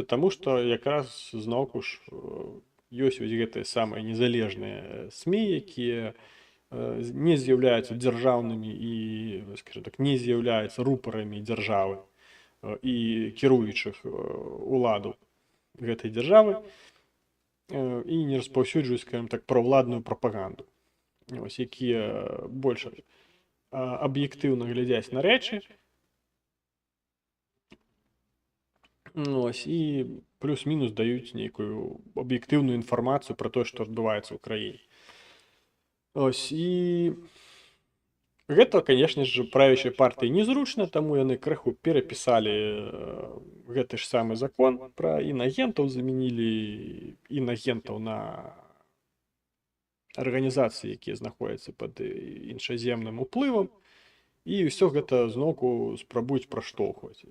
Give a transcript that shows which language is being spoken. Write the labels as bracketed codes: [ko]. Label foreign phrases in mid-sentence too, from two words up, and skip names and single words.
[be] Таму што якраз зноўку ж ёсць вось гэтыя самыя незалежныя СМІ, якія не з'яўляюцца дзяржаўнымі і, скажем так, не з'яўляюцца рупарамі дзяржавы і кіруючых уладу гэтай дзяржавы і не распаўсюджваюць, скажем так, праўладную прапаганду. Ось, якія больш аб'ектыўна глядзяць на рэчы, Ось, і плюс-мінус дають нейкую аб'ектыўную інфармацыю пра тое, што адбываецца ў краіне. Ось, і гэта, канешне ж, правящай партыі незручна, таму яны крыху перапісалі гэты ж самы закон пра інагентаў, замянілі інагентаў на арганізацыі, якія знаходзяцца пад іншаземным уплывам, і ўсё гэта зноўку спрабуюць праштоўхваць.